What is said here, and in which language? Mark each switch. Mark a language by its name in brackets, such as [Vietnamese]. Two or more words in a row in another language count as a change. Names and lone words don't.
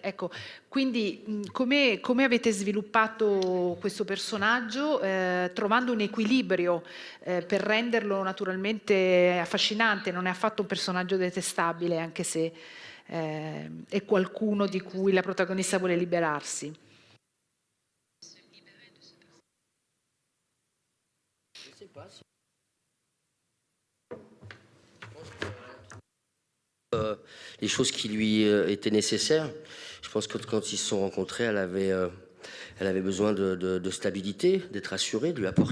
[Italian] Ecco, quindi come avete sviluppato questo personaggio trovando un equilibrio per renderlo naturalmente affascinante? Non è affatto un personaggio detestabile, anche se è qualcuno di cui la protagonista vuole liberarsi. [French] Les choses qui lui étaient nécessaires. Je pense que quand ils se sont rencontrés, elle avait besoin de stabilité, d'être assurée, de lui apporter.